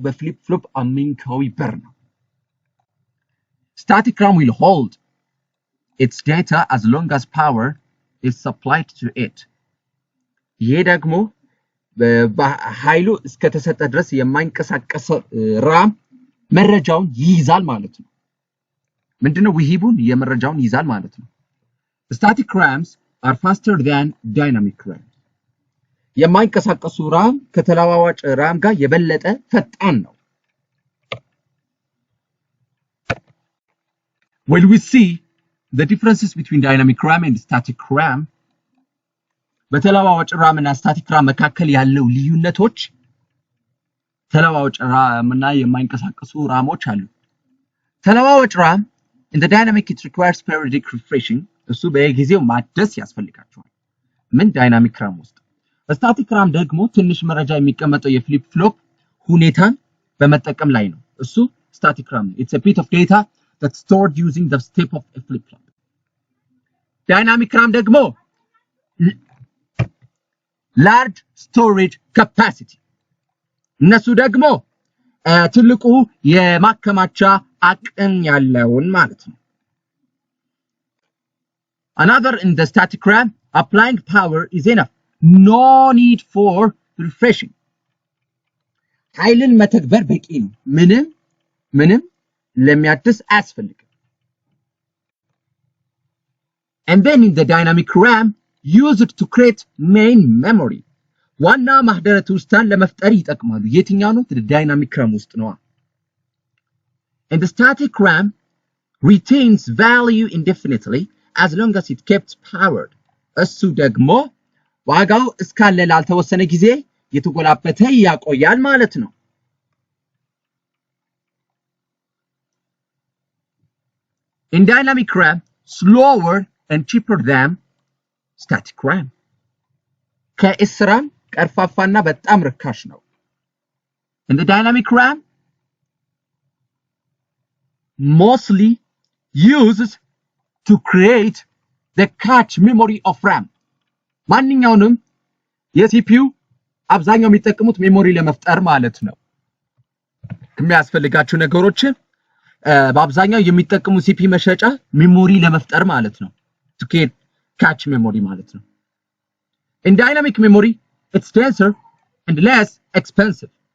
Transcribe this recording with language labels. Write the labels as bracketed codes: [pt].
[am] በፍሊፕ ፍሎፕ አሚንካዊ በር ነው። [en] Static RAM will hold its data as long as power is supplied to it. [am] ይሄ ደግሞ በኃይሉ እስከተሰጠ ድረስ የማይንቀሳቀስ ራም መረጃውን ይይዛል ማለት ነው። ምንድነው? ውሂቡን የመረጃውን ይይዛል ማለት ነው። [en] Static RAMs are faster than dynamic RAMs. [am] የማይንቀሳቀሱ ራም ከተለዋዋጭ ራም ጋር የበለጠ ፈጣን ነው። [en] When we see the differences between dynamic RAM and static RAM, [am] በተለዋዋጭ ራም እና ስታቲክ ራም መካከል ያለው ልዩነቶች ተለዋዋጭ ራም እና የማይንቀሳቀሱ ራሞች አሉ። ተለዋዋጭ ራም [en] in the dynamic it requires periodic refreshing. [am] እሱ በየጊዜው ማደስ ያስፈልጋቸዋል። ምን? ዳይናሚክ ራም ውስጥ። ስታቲክ ራም ደግሞ ትንሽ መረጃ የሚቀመጠው የፍሊፕ ፍሎፕ ሁኔታን በመጠቀም ላይ ነው። እሱ ስታቲክ ራም ነው። [en] It's a bit of data that's stored using the step of a flip-flop. Dynamic RAM ደግሞ large storage capacity. [am] እነሱ ደግሞ ትልቁ የማከማቻ አቅም ያለውን ማለት ነው። [en] Another in the static RAM, applying power is enough. No need for refreshing. [am] ኃይልን መተግበር በቂ ነው። ምንም ለሚያድስ አያስፈልግም። [en] And then in the dynamic RAM, use it to create main memory. [am] ዋና ማህደረ ትውስታን ለመፍጠር ይጠቅማሉ። የትኛው ነው? ዳይናሚክ ራም ውስጥ ነው። [en] And the static RAM retains value indefinitely as long as it kept powered. [am] እሱ ደግሞ ዋጋው እስካለ ላልተወሰነ ጊዜ የተጎላበተ ያቆያል ማለት ነው። [en] In dynamic RAM, slower and cheaper than static RAM. [am] ከኤስራም ቀርፋፋና በጣም ርካሽ ነው። [en] In the dynamic RAM, mostly uses to create the cache memory of RAM. [am] ማንኛውንም የሲፒዩ አብዛኛው የሚጠቀሙት ሜሞሪ ለመፍጠር ማለት ነው። ከሚያስፈልጋቸው ነገሮች በአብዛኛው የሚጠቀሙ ሲፒ መሸጫ ሜሞሪ ለመፍጠር ማለት ነው። [en] to create cache memory [am] ማለት ነው። [en] In dynamic memory, it's denser and less expensive.